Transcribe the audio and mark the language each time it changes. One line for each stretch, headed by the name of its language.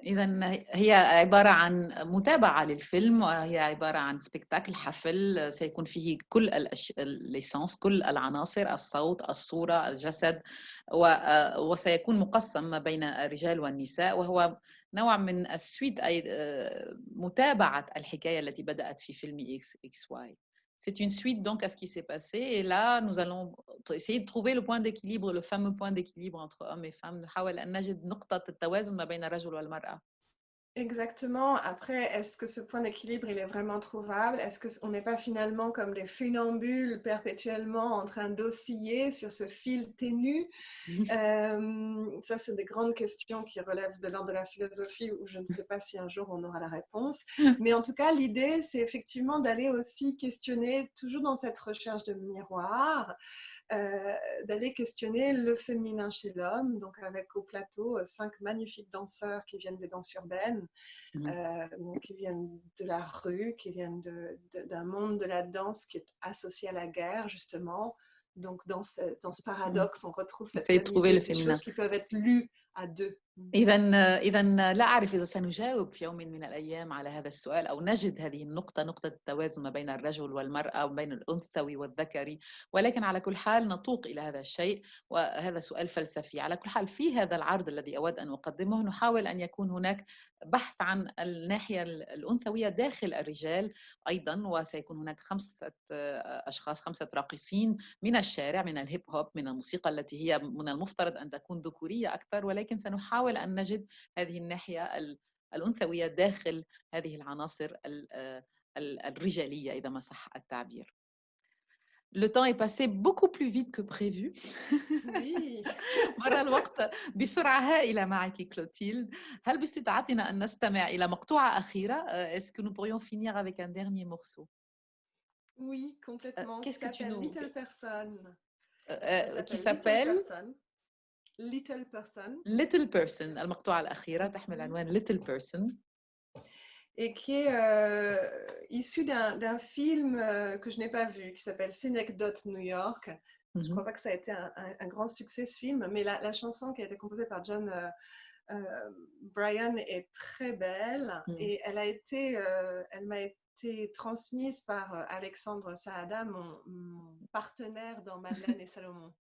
Arabic: إذن هي عبارة عن متابعة للفيلم، وهي عبارة عن سبيكتاكل حفل سيكون فيه كل الليسانس، كل العناصر، الصوت، الصورة، الجسد، وسيكون مقسم ما بين الرجال والنساء، وهو نوع من السويت أي متابعة الحكاية التي بدأت في فيلم XXY.
French: C'est une suite donc à ce qui s'est passé et là nous allons essayer de trouver le point d'équilibre, le fameux point d'équilibre entre hommes et femmes.
Arabic: نحاول أن نجد نقطة التوازن ما بين الرجل والمرأة.
French: Exactement. Après, est-ce que ce point d'équilibre, il est vraiment trouvable? Est-ce qu'on n'est pas finalement comme des funambules perpétuellement en train d'osciller sur ce fil ténu? Ça, c'est des grandes questions qui relèvent de l'ordre de la philosophie où je ne sais pas si un jour on aura la réponse. Mais en tout cas, l'idée, c'est effectivement d'aller aussi questionner, toujours dans cette recherche de miroir, d'aller questionner le féminin chez l'homme, donc avec au plateau 5 magnifiques danseurs qui viennent des danses urbaines, donc qui viennent de la rue, qui viennent d'un monde de la danse qui est associé à la guerre justement. Donc dans ce paradoxe, on retrouve cette idée des choses qui peuvent être lues à deux.
Arabic: إذا لا أعرف إذا سنجاوب في يوم من الأيام على هذا السؤال أو نجد هذه النقطة، نقطة التوازن ما بين الرجل والمرأة وبين الأنثوي والذكري، ولكن على كل حال نتوق إلى هذا الشيء وهذا سؤال فلسفي. على كل حال في هذا العرض الذي أود أن أقدمه نحاول أن يكون هناك بحث عن الناحية الأنثوية داخل الرجال أيضا، وسيكون هناك 5 أشخاص، 5 راقصين من الشارع، من الهيب هوب، من الموسيقى التي هي من المفترض أن تكون ذكورية أكثر، ولكن سنحاول أن نجد هذه الناحية الأنثوية داخل هذه العناصر الرجالية إذا ما صح التعبير.
French: Le temps est passé beaucoup plus vite que prévu. Oui.
Arabic: مر الوقت بسرعة هائلة معك كلوتيلد. هل باستطاعتنا أن نستمع إلى مقطوعة أخيرة؟
French: Est-ce que nous pourrions finir avec un dernier morceau? Oui, complètement. Qui Qu'est-ce que tu s'appelle nous...
English: Little Person.
French: qui Ça s'appelle Little
English: Person. Little Person. Little Person.
Arabic: المقطوعة الأخيرة تحمل عنوان Little Person.
French: Et qui est issu d'un film que je n'ai pas vu, qui s'appelle Synecdoche New York. Je ne crois pas que ça a été un grand succès ce film, mais la chanson qui a été composée par John Bryan est très belle et elle m'a été transmise par Alexandre Saada, mon partenaire dans Madeleine et Salomon.